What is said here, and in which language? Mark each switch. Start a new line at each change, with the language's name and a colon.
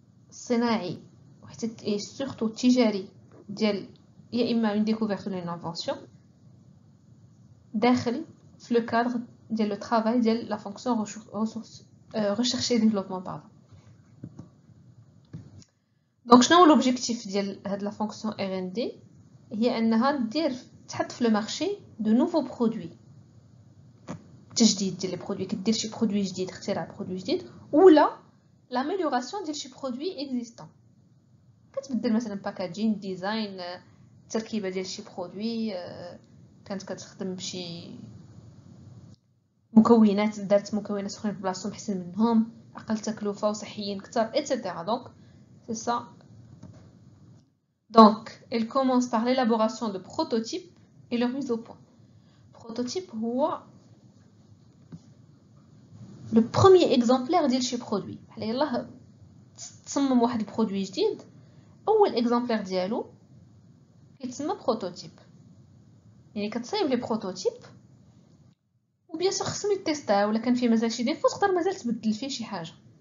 Arabic: الصناعي et surtout التجاري ديال يا إما
French: une découverte ou une invention
Arabic: داخل في
French: le cadre
Arabic: ديال
French: le travail
Arabic: ديال
French: la fonction recherche et développement pardon.
Arabic: Donc شنو هو
French: l'objectif
Arabic: ديال هاد la fonction R&D هي أنها تحط في
French: le marché de nouveaux produits
Arabic: تجديد ديال لي برودوي كدير شي برودوي جديد اختراع برودوي جديد ولا l'amélioration ديال شي برودوي existant كتبدل مثلا باكاجين ديزاين التركيبه ديال شي برودوي كانت كتخدم بشي مكونات دارت مكونات اخرين في بلاصتهم احسن منهم اقل تكلفه وصحيين اكثر etc.
French: donc c'est ça. Donc elle commence par l'élaboration de prototypes et leur mise au point.
Arabic: Prototype هو
French: le premier exemplaire
Arabic: ديال شي برودوي بحال يلاه تصمم واحد البرودوي جديد اول اكزامبلير ديالو كيتسمى بروتوتيب يعني كتصايب لي بروتوتيب وبيان سور خصهم يتيستا ولا كان فيه مازال شي ديفو تقدر مازال تبدل فيه شي حاجه